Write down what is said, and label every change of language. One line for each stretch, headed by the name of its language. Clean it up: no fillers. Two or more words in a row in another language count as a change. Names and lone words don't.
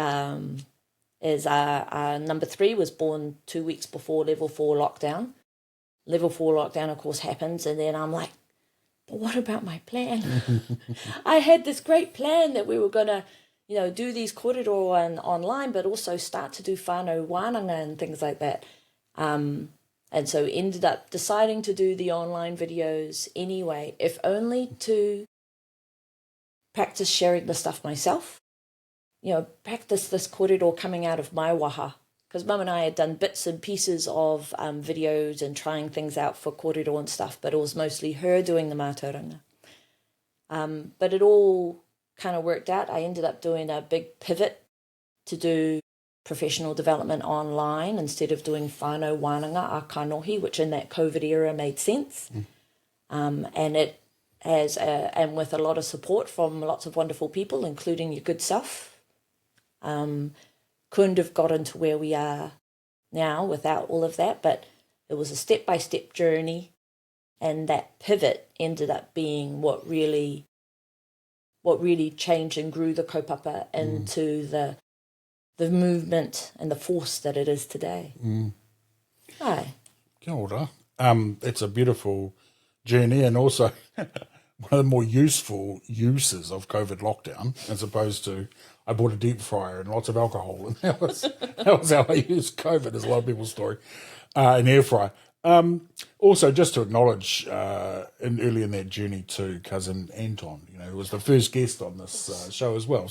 English: Is our number 3 was born 2 weeks before level 4 lockdown. Level 4 lockdown, of course, happens, and then I'm like, but what about my plan? I had this great plan that we were going to, do these kōrero and online, but also start to do
Māori: whānau wānanga
English: and things like that. And so ended up deciding to do the online videos anyway, if only to practice sharing the stuff myself. Practice this kōrero coming out of my waha. Because Mum and I had done bits and pieces of videos and trying things out for kōrero and stuff, but it was mostly her doing the mātauranga. But it all kind of worked out. I ended up doing a big pivot to do professional development online instead of doing
Māori: whānau wānanga a kanohi,
English: which in that COVID era made sense. And it has, and with a lot of support from lots of wonderful people, including your good self, couldn't have gotten to where we are now without all of that, but it was a step-by-step journey, and that pivot ended up being what really changed and grew the kaupapa into the movement and the force that it is today. Hi.
Māori: Kia ora.
English: It's a beautiful journey, and also one of the more useful uses of COVID lockdown, as opposed to I bought a deep fryer and lots of alcohol, and that was how I used COVID, is a lot of people's story, an air fryer. Also, just to acknowledge early in that journey too, cousin Anton, who was the first guest on this show as well.